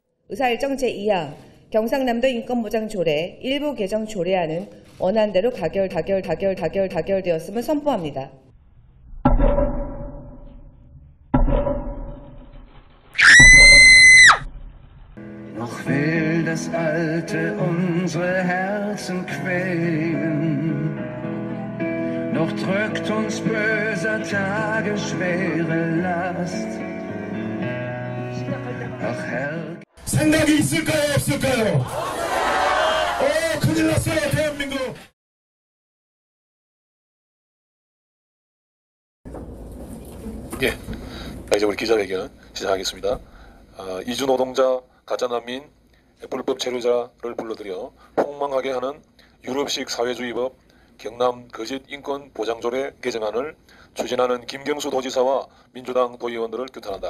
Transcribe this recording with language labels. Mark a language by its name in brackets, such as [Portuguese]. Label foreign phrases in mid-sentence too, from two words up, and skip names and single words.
[Korean] 의사일정 제2하 경상남도 인권보장 조례 일부 개정 조례안은 원안대로 가결되었음을 선포합니다. [German] Noch will das Alte unsere Herzen quälen, noch drückt uns böser Tage schwere Last. Ach Herr, [Korean] 생각이 있을까요, 없을까요? 큰일 났어요, 대한민국. 예, 이제 우리 기자회견 시작하겠습니다. 이주 노동자, 가짜 난민, 불법 체류자를 불러들여 폭망하게 하는 유럽식 사회주의법 경남 거짓 인권 보장조례 개정안을 추진하는 김경수 도지사와 민주당 도의원들을 규탄한다.